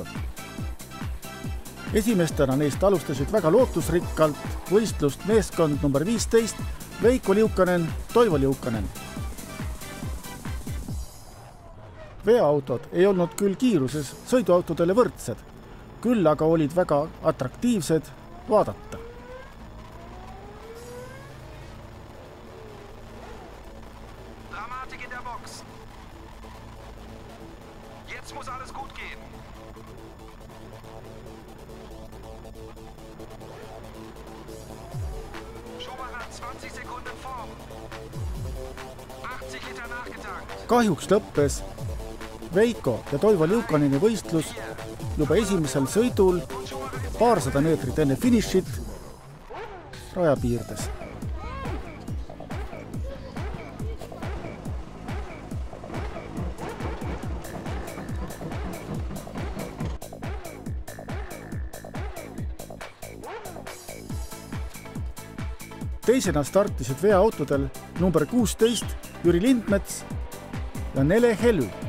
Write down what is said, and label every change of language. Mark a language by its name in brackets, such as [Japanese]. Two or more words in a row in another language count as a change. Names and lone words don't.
[Estonian] Esimestena neist alustasid väga lootusrikkalt võistlust meeskond number 15 Veiko Liukanen, Toivo Liukanen. Veoautod ei olnud küll kiiruses sõiduautodele võrdsed, küll aga olid väga atraktiivsed vaadata. [German] Dramatik in der Box. Jetzt muss alles gut gehen. Schumacher 20 Sekunden vorn. 80 Liter nachgetankt. [Estonian] Kahjuks lõppes Veiko ja Toivo Liukaneni võistlus juba esimesel sõidul paarsada meetrit enne finišit rajapiirdes. Teisena startisid veoautodel number 16 Jüri Lindmets ja Nele Helü.